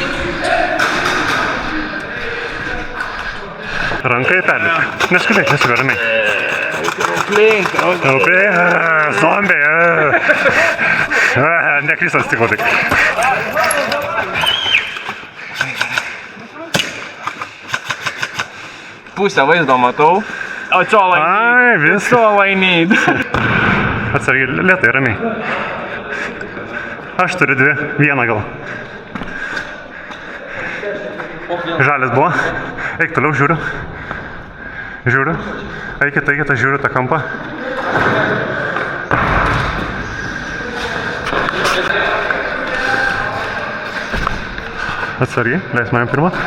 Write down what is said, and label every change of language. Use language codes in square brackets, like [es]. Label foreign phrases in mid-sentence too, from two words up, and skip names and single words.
[lt] Rankai perlipti. Neskubėk, ramiai. Zombiai. Nekrystas stiklo tik. Pusę vaizdo matau. [en] That's all I need. [lt] Ai, vis. [en] That's all I need. [lt] Atsargiai, lėtai, ramiai. Aš turiu dvi, vieną gal. Žalias buvo. Eik toliau, žiūriu. Eikit, aš žiūriu tą kampą. Atsargiai, leis man pirmą.